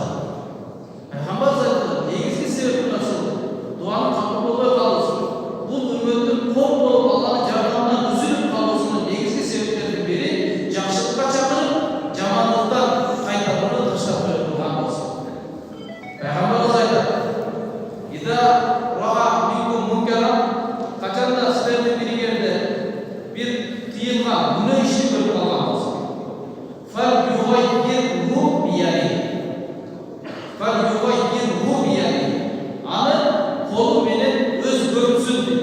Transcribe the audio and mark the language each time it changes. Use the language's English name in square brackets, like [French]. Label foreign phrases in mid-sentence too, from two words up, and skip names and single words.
[Kyrgyz] Пайгамбарыбыз айтты, негизги себеп мына ушул. Дуанын кабыл болбой калуусу. Бул үммөттүн ком болуп Алланын жардамынан үзүлүп калуусунун негизги себептеринин бири жакшылыкка чакырып, жамандыктан кайтарууну таштап коюп турган болсун. Пайгамбарыбыз айтат: [Arabic] "إذا رأى منكم منكرا", [Kyrgyz] качанда силердин бириңерде бир тыйылган күнөө ишти көрүп калган болсун. [Arabic] فليغيره بيده. [Kyrgyz] Аны колу менен өзгөртсүн дейт.